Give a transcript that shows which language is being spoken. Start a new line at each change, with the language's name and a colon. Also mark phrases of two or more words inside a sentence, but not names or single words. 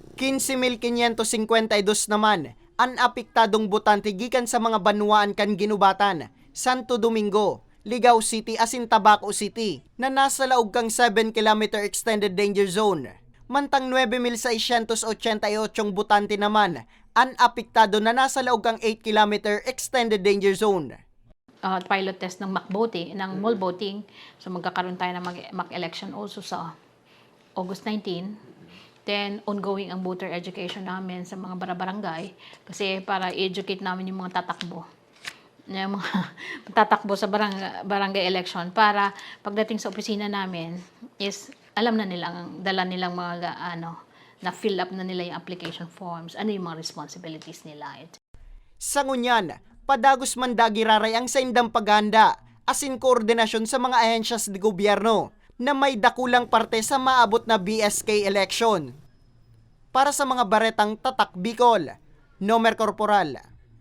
Bikol: 15,552 naman ang apektadong botante gikan sa mga Banwaan kan Ginubatan, Santo Domingo, Ligao City asin Tabaco City na nasa laog kang 7 km extended danger zone. Mantang 9,688 botante naman ang apektado na nasa laog kang 8 km extended danger zone.
English: Pilot test
Filipino: ng
English: mock voting,
Filipino: ng
English: mall voting.
Filipino: So magkakaroon tayo ng
English: mock election
Filipino: also sa August 19. Then ongoing ang
English: voter education
Filipino: namin sa mga barangay kasi para educate namin yung mga tatakbo. Yung mga tatakbo sa barangay election para pagdating sa opisina namin is alam na nilang, dala nilang mga na
English: fill up
Filipino: na nila yung
English: application forms,
Filipino: ano yung mga responsibilities nila.
Bikol: Sa ngunyan, padagos man dagiraray ang saindang paghanda asin koordinasyon sa mga ahensyas de gobyerno na may dakulang parte sa maabot na BSK election. Para sa mga baretang Tatak Bicol, Nomer Corporal.